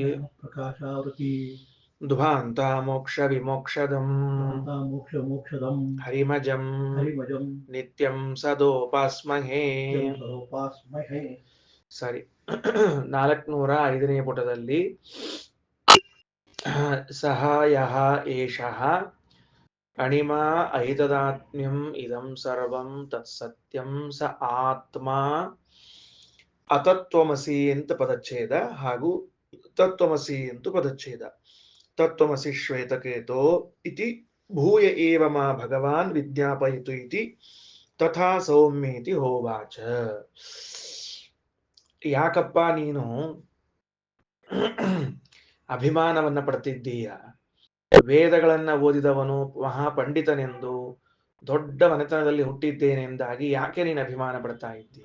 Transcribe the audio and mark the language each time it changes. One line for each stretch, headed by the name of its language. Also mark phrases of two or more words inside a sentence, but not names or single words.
Sanskrit: ಧ್ವಾಂತ ಮೋಕ್ಷ ವಿಮೋಕ್ಷದಂ ಹರಿಮಜಂ ನಿತ್ಯಂ ಸದೋಪಾಸ್ಮಹೇ.
Kannada: ಸರಿ, 405ನೇ ಪುಟದಲ್ಲಿ
Sanskrit: ಸಹಾಯಃ ಏಷಃ ಅಣಿಮಾ ಐತದಾತ್ಮ್ಯಂ ಇದಂ ಸರ್ವಂ ತತ್ಸತ್ಯಂ ಸ ಆತ್ಮ ಅತತ್ವಮಸಿ
Kannada: ಅಂತ ಪದಚ್ಛೇದ ಹಾಗೂ ತತ್ವಮಸಿ ಅಂತ ಪದಚ್ಛೇದ.
Sanskrit: ತತ್ವಮಸಿ ಶ್ವೇತಕೇತೋ ಇತಿ ಭೂಯ ಏವ ಮಾ ಭಗವಾನ್ ವಿಜ್ಞಾಪಯಿತು ಇತಿ ತಥಾ ಸೌಮ್ಯೇತಿ ಹೋವಾಚ.
Kannada: ಯಾಕಪ್ಪ ನೀನು ಅಭಿಮಾನವನ್ನ ಪಡ್ತಿದ್ದೀಯ? ವೇದಗಳನ್ನ ಓದಿದವನು ಮಹಾಪಂಡಿತನೆಂದು ದೊಡ್ಡ ಮನೆತನದಲ್ಲಿ ಹುಟ್ಟಿದ್ದೇನೆಂದಾಗಿ ಯಾಕೆ ನೀನು ಅಭಿಮಾನ ಪಡ್ತಾ ಇದ್ದೀಯ?